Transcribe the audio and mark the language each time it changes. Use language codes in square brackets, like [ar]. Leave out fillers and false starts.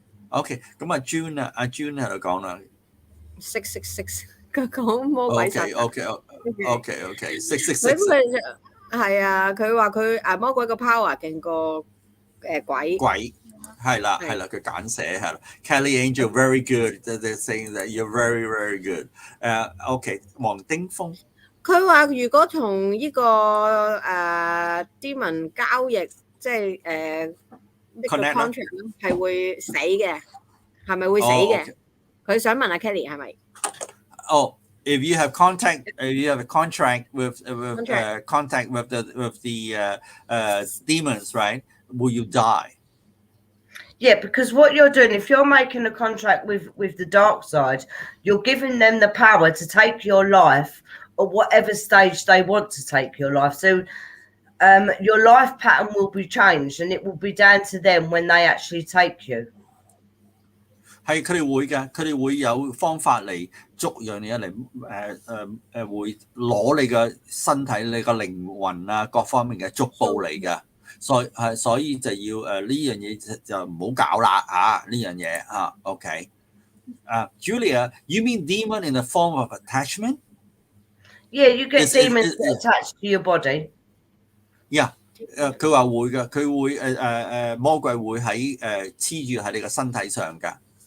[yue] OK， 咁June 喺度講啦。 666，佢講魔鬼殺。 OK， 666。係啊，佢話佢魔鬼個 power 勁過鬼。係啦，佢簡寫係啦。 [en] Kelly Angel very good. They're saying that you're very very good. [yue] OK， 黃丁峰。佢話如果同呢個demon 交易，即係呢個 contract 係會死嘅，係咪會死嘅？佢想問阿 Kelly 係咪 [en] ？If you have contract with the demons, right? Will you die? Yeah, because what you're doing, if you're making a contract with the dark side, you're giving them the power to take your life at whatever stage they want to take your life. So your life pattern will be changed, and it will be down to them when they actually take you. [yue] 係佢哋會嘅，佢哋會有方法嚟捉樣嘢嚟會攞你嘅身體、你嘅靈魂啊各方面嘅捉捕嚟嘅，所以就要呢樣嘢就唔好搞啦嚇呢樣嘢嚇。 [en] OK，Julia, you mean demon in the form of attachment? Yeah, you get demons attached to your body. Yeah. [yue] 佢話會嘅，佢會魔鬼會喺黐住喺你嘅身體上㗎。